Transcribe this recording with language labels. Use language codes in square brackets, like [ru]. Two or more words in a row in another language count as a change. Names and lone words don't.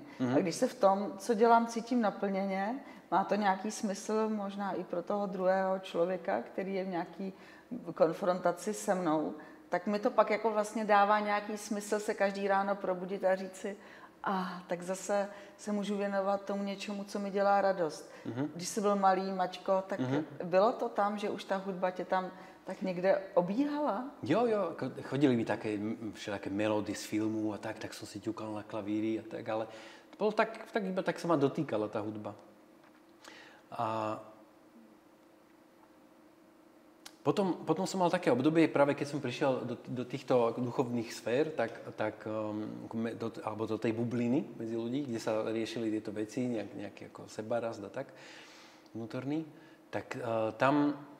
[cs] A když se v tom, co dělám, cítím naplněně, má to nějaký smysl možná i pro toho druhého člověka, který je v nějaký konfrontaci se mnou, tak mi to pak jako vlastně dává nějaký smysl se každý ráno probudit a říct si, tak zase se můžu věnovat tomu něčemu, co mi dělá radost. Když jsi byl malý, Maťko, tak bylo to tam, že už ta hudba tě tam tak někde obíhala? [sk] Jo, chodili mi také všelijaké melódy z filmu a tak som si ťukal na klavíri a tak, ale to bolo iba tak sa ma dotýkala tá hudba. A potom som mal také obdobie, práve keď som prišiel do týchto duchovných sfér, alebo do tej bubliny medzi ľudí, kde sa riešili tieto veci, nejaký ako sebarast a tak, vnútorný, tak tam